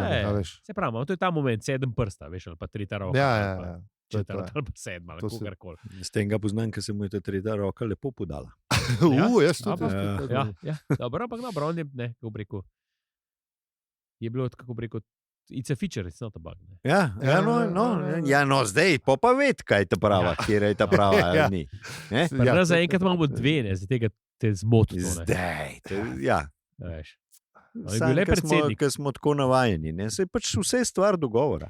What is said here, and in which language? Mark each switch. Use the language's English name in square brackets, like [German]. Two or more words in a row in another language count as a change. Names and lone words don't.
[Slovenian] Ja, a veš. se pravi, to je ta moment, 7 prsta, veš, ali pa 3 roka. Ja, ali ja, pa ja. To je to, četrta ja. ali pa 7, ali To se- kakorkoli. S tem ga poznam, ker se mu je ta tretja roka lepo podala. Jaz tudi. Ja, ja, dobro, ampak dobro, on je, ne, kako bi rekel, je bilo, kako bi rekel, [English] it's a feature, it's not a bug. [Slovenian] Ne. No, zdaj pa ved, kaj je ta prava, kje je ta prava, Ja. ali ni. Ne? Pri nas zaenkrat imamo dve, ne, zaradi tega te zmoti. Zdaj, ja. Veš. On je Sam, bil le ker smo, predsednik. ker smo tako navajeni, ne? Saj pač vse je stvar dogovora.